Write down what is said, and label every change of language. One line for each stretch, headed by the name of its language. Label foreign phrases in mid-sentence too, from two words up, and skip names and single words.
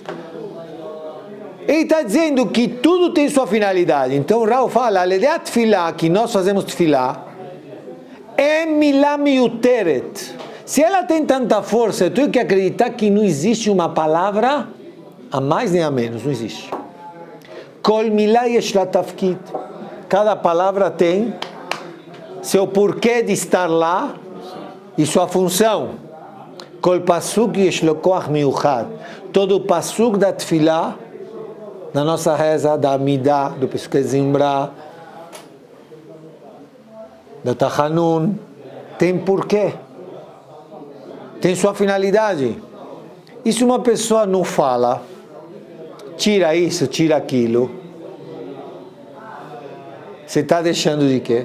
Portuguese: Ele está dizendo que tudo tem sua finalidade. Então o Rav fala, a tefilá, que nós fazemos tefilá, é
Hebrew: מילה מיותרת.
Portuguese: Se ela tem tanta força, eu tenho que acreditar que não existe uma palavra a mais nem a menos, não existe.
Hebrew: כל מילה יש לה תפקיד.
Portuguese: Cada palavra tem seu porquê de estar lá e sua função.
Hebrew: כל פסוק יש לו כוח מיוחד.
Portuguese: Todo pasuk da tefilá, na nossa reza, da Amidah, do Pesukei Zimbra, da Tachanun, tem porquê. Tem sua finalidade. E se uma pessoa não fala, tira isso, tira aquilo, você está deixando de quê?